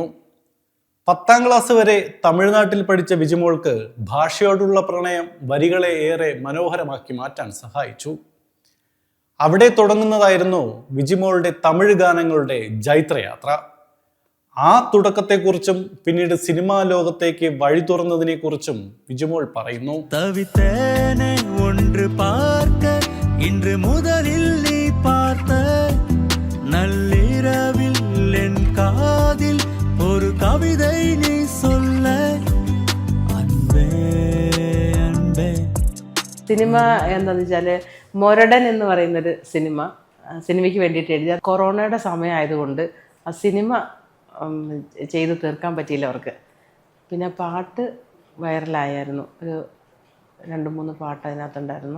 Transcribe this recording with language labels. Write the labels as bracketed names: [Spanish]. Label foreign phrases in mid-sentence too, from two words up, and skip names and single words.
[Malayalam] 10ാം ക്ലാസ് വരെ തമിഴ്നാട്ടിൽ പഠിച്ച വിജിമോൾക്ക് ഭാഷയോടുള്ള പ്രണയം വരികളെ ഏറെ മനോഹരമാക്കി മാറ്റാൻ സഹായിച്ചു. അവിടെ തുടങ്ങുന്നതായിരുന്നു വിജിമോളുടെ തമിഴ് ഗാനങ്ങളുടെ ജൈത്രയാത്ര. ആ തുടക്കത്തെക്കുറിച്ചും പിന്നീട് സിനിമാ ലോകത്തേക്ക് വഴി തുറന്നതിനെക്കുറിച്ചും വിജിമോൾ പറയുന്നു. [Tamil] തവിത്തേനെ ഒன்று பார்க்க இன்று முதலில் நீ பார்த்த நள்ளிரவில் என் காதில் ஒரு கவிதை நீ சொல்ல அன்பே அன்பே. [Malayalam] സിനിമ എന്താണെന്ന് വെച്ചാൽ മൊരടൻ എന്ന് പറയുന്നൊരു സിനിമയ്ക്ക് വേണ്ടിയിട്ട് എഴുതിയ കൊറോണയുടെ സമയമായതുകൊണ്ട് ആ സിനിമ ചെയ്ത് തീർക്കാൻ പറ്റിയില്ല അവർക്ക്. പിന്നെ പാട്ട് വൈറലായിരുന്നു, ഒരു 2-3 പാട്ട് അതിനകത്തുണ്ടായിരുന്നു.